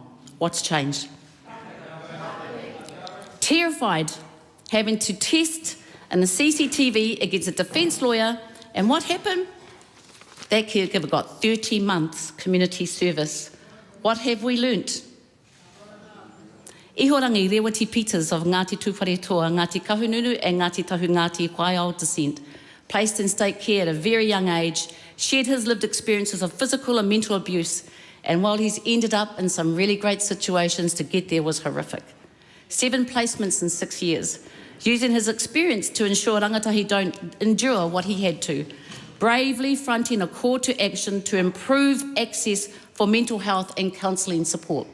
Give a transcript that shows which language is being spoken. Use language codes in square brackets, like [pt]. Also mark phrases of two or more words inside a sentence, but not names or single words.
[en] What's changed? Terrified, having to test in the CCTV against a defence lawyer, and what happened? That caregiver got 30 months community service. What have we learnt? Ihorangi Rewati Peters of Ngāti Tūwharetoa, Ngāti Kahungunu and Ngāti Tahu Ngāti Whaiao descent, placed in state care at a very young age, shared his lived experiences of physical and mental abuse, and while he's ended up in some really great situations, to get there was horrific. 7 placements in 6 years, using his experience to ensure rangatahi don't endure what he had to, bravely fronting a call to action to improve access for mental health and counselling support.